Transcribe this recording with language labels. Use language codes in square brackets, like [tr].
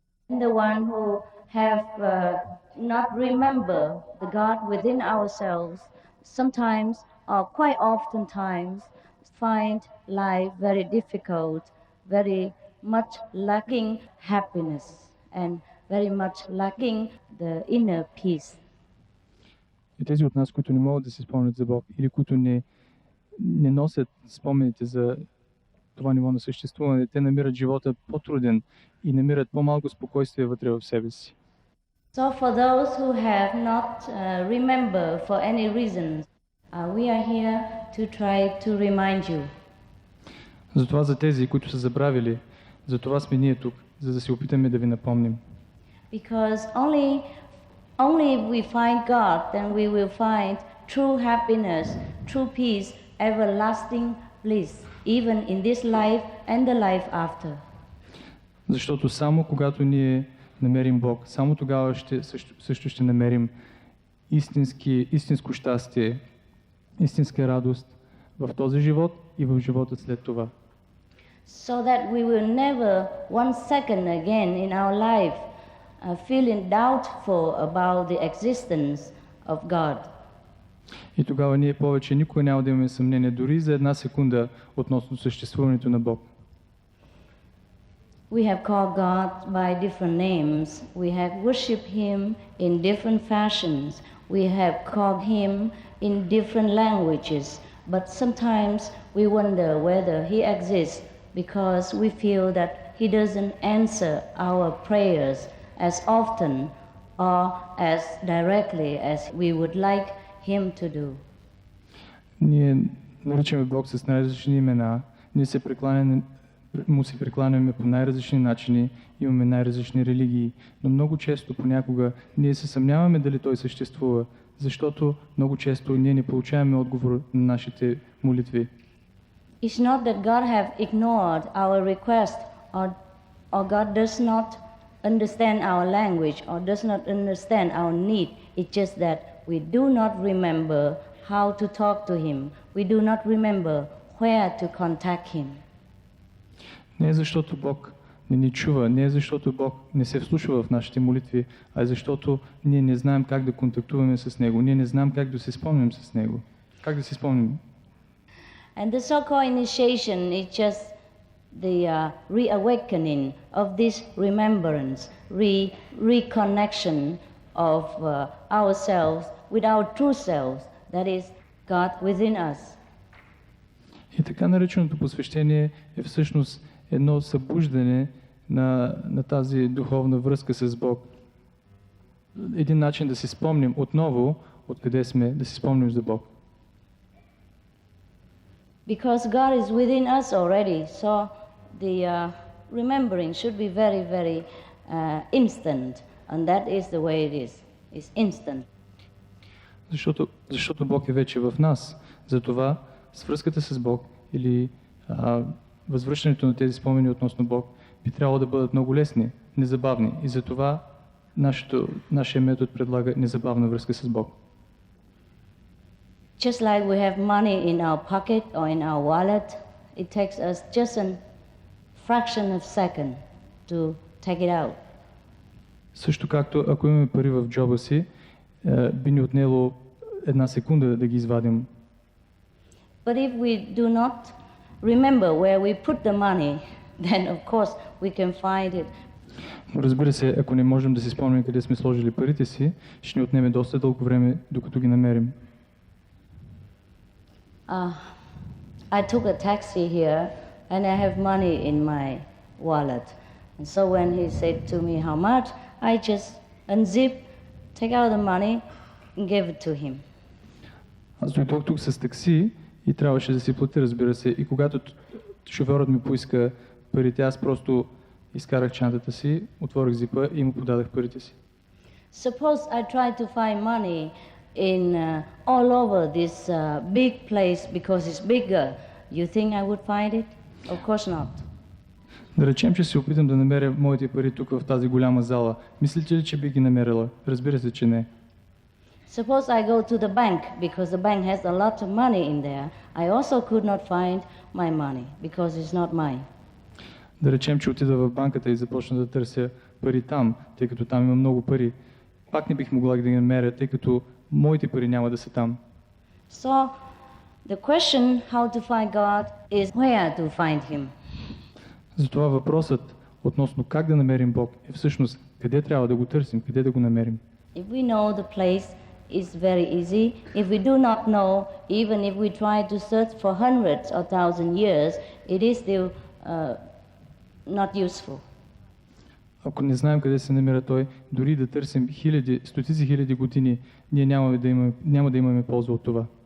[en] The one who have not remember the God within ourselves, sometimes or quite often times find life very difficult, very much lacking happiness and very much lacking the inner peace. [bg] И тези от нас, които не могат да си спомнят за Бог или които не носят спомените за това ниво на съществуване, те намират живота по-труден и намират по-малко спокойствие вътре в себе си. [en] So for those who have not remembered for any reasons, we are here to try to remind you. [bg] Затова за тези, които са забравили, за това сме ние тук, за да се опитаме да ви напомним. [en] Because only if we find God, then we will find true happiness, true peace, everlasting bliss, even in this life and the life after. [bg] Защото само когато ние намерим Бог, само тогава също ще намерим истинско щастие, истинска радост в този живот и в живота след това. [en] So that we will never one second again in our life feeling doubtful about the existence of God. [bg] И тогава ние повече никога няма да имаме съмнение дори за една секунда относно съществуването на Бог. [en] We have called God by different names. We have worshipped Him in different fashions. We have called Him in different languages. But sometimes we wonder whether He exists because we feel that He doesn't answer our prayers as often or as directly as we would like Him to do. [bg] Ние наричаме Бог с най-различни имена. Ние му се прекланяме по най-различни начини, имаме най-различни религии, но много често, понякога, ние се съмняваме дали Той съществува, защото много често ние не получаваме отговор на нашите молитви. [en] It's not that God have ignored our request or God does not understand our language or does not understand our need. It's just that we do not remember how to talk to Him. We do not remember where to contact Him. [bg] Не е защото Бог не ни чува, не е защото Бог не се вслушва в нашите молитви, а е защото ние не знаем как да контактуваме с Него, ние не знаем как да се спомним с Него. Как да се спомним? [en] And the so-called initiation is just the reawakening of this remembrance, reconnection of ourselves with our true selves, that is God within us. [bg] И така нареченото посвещение е всъщност едно събуждане на тази духовна връзка с Бог. Един начин да си спомним отново откъде сме, да си спомним за Бог. [en] Because God is within us already, so the remembering should be very, very instant, and that is the way it is. It's instant. [bg] Защото Бог е вече в нас. Затова свръзката с Бог или възвръщането на тези спомени относно Бог би трябвало да бъдат много лесни, незабавни. И затова нашия метод предлага незабавна връзка с Бог. [en] Just like we have money in our pocket or in our wallet, it takes us just a fraction of a second to take it out. [bg] Също както ако имаме пари в джоба си, би ни отнело една секунда да ги извадим. [en] But if we do not remember where we put the money, then of course we can find it. [bg] Но разбира се, ако не можем да си спомним къде сме сложили парите си, ще ни отнеме доста дълго време, докато ги намерим. [en] I took a taxi here and I have money in my wallet. And so when he said to me how much, I just unzip, take out the money and give it to him. [bg] Аз дойдох тук с такси и трябваше да си платя, разбира се. И когато шофьорът ми поиска парите, аз просто изкарах чантата си, отворих зипа и му подадах парите си. [en] Suppose I try to find money in all over this big place because it's bigger. You think I would find it? Of course not. [bg] Да речем, че се опитам да намеря моите пари тук в тази голяма зала. Мислите ли, че би ги намерила? Разбира се, че не. [en] Suppose I go to the bank because the bank has a lot of money in there. I also could not find my money because it's not mine. [bg] Да речем, че отида в банката и започна да търся пари там, тъй като там има много пари. Пак не бих могла да ги намеря, тъй като моите пари няма да са там. [en] So The question how to find God is where to find Him. [bg] Затова въпросът относно как да намерим Бог е всъщност къде трябва да го търсим, къде да го намерим. [en] If we know the place, it's very easy. If we do not know, even if we try to search for hundreds or thousand years, it is still not useful. [bg] Ако не знаем къде се намира Той, дори да търсим стотици хиляди години, ние няма да имаме полза от това.